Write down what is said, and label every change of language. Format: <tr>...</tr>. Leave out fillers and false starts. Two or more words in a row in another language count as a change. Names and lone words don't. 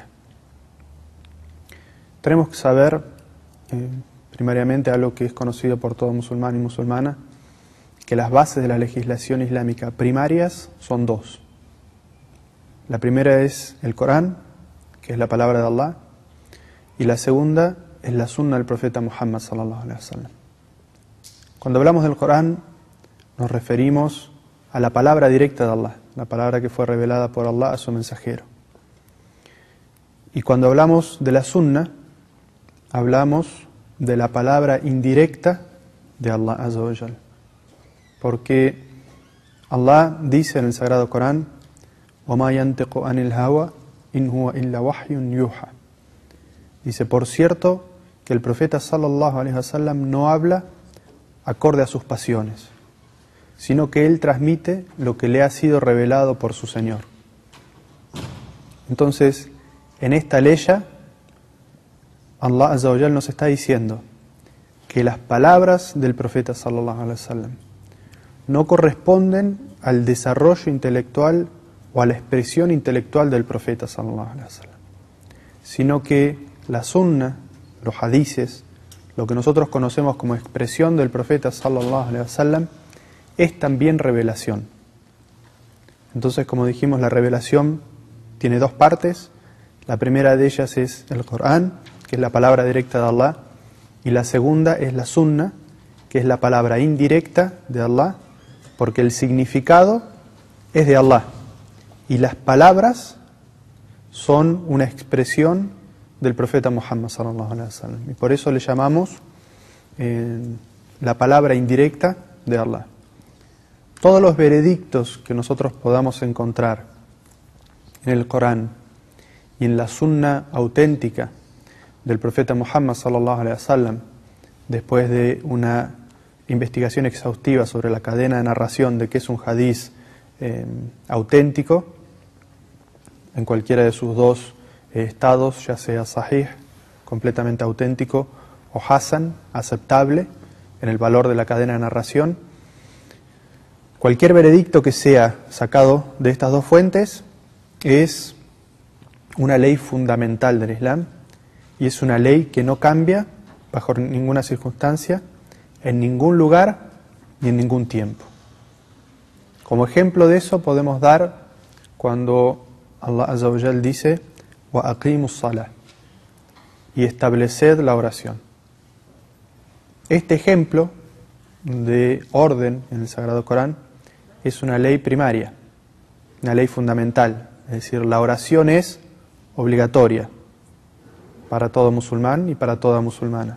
<es>Tenemos que saber, primariamente, algo que es conocido por todo musulmán y musulmana, que las bases de la legislación islámica primarias son dos. La primera es el Corán, que es la palabra de Allah, y la segunda es la sunna del profeta Muhammad</es> <ar>صلى الله عليه وسلم.</ar> <es>Cuando hablamos del Corán, nos referimos a la palabra directa de Allah, la palabra que fue revelada por Allah a su mensajero. Y cuando hablamos de la sunna, hablamos de la palabra indirecta de</es> <ar>الله عز وجل.</ar> <es>Porque Allah dice en el Sagrado Corán:</es> <ar>وَمَا يَنْتِقُ عَنِ الْهَوَى إِنْ هُوَ إِلَّا وَحْيٌ يُوحَى.</ar> <es>Dice, por cierto, que el profeta</es> <ar>صلى الله عليه وسلم</ar> <es>no habla acorde a sus pasiones, sino que él transmite lo que le ha sido revelado por su Señor. Entonces, en esta ley,</es> <ar>الله عز وجل</ar> <es>nos está diciendo que las palabras del profeta</es> <ar>صلى الله عليه وسلم</ar> <es>no corresponden al desarrollo intelectual o a la expresión intelectual del profeta</es> <ar>صلى الله عليه وسلم,</ar> <es>sino que la sunna, los hadices, lo que nosotros conocemos como expresión del profeta</es> <ar>صلى الله عليه وسلم,</ar> <es>es también revelación. Entonces, como dijimos, la revelación tiene dos partes. La primera de ellas es el Corán, que es la palabra directa de Allah, y la segunda es la sunna, que es la palabra indirecta de Allah, porque el significado es de Allah y las palabras son una expresión del profeta Muhammad</es> <ar>صلى الله عليه وسلم,</ar> <es>y por eso le llamamos la palabra indirecta de Allah. Todos los veredictos que nosotros podamos encontrar en el Corán y en la sunna auténtica del profeta Muhammad</es> <ar>صلى الله عليه وسلم,</ar> <es>después de una investigación exhaustiva sobre la cadena de narración de qué es un hadiz auténtico, en cualquiera de sus dos estados, ya sea sahih, completamente auténtico, o hasan, aceptable, en el valor de la cadena de narración. Cualquier veredicto que sea sacado de estas dos fuentes es una ley fundamental del Islam, y es una ley que no cambia bajo ninguna circunstancia, en ningún lugar ni en ningún tiempo. Como ejemplo de eso podemos dar cuando</es> <ar>الله عز وجل</ar> <es>dice</es> <ar>وَأَقِيمُوا الصَّلَاةَ,</ar> <es>y estableced la oración. Este ejemplo de orden en el Sagrado Corán es una ley primaria, una ley fundamental, es decir, la oración es obligatoria para todo musulmán y para toda musulmana.</es>